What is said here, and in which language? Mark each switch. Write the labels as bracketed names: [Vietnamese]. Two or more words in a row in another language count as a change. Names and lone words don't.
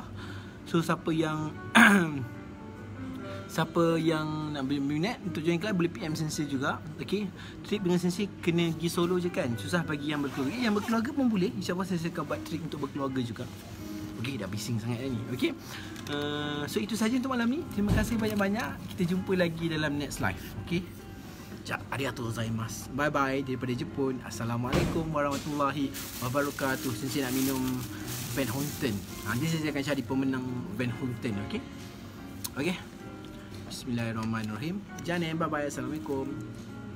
[Malay] So siapa yang nak berminat untuk join kelas boleh PM Sensei juga. Okay, trip dengan Sensei kena pergi solo je kan, susah bagi yang berkeluarga. Yang berkeluarga pun boleh, insyaAllah Sensei akan buat trip untuk berkeluarga juga. Okay, dah bising sangat ni. Okay, so itu saja untuk malam ni. Terima kasih banyak-banyak. Kita jumpa lagi dalam [English] next live. [Japanese] Okay, ありがとうございます. [English] Bye bye [Malay] daripada Jepun. [Arabic] السلام عليكم ورحمة الله وبركاته. [Malay] Sensei nak minum Van Houten. Nanti Sensei akan cari pemenang Van Houten. Okay, Bismillahirrahmanirrahim. [English] Janem, bye bye. Assalamualaikum.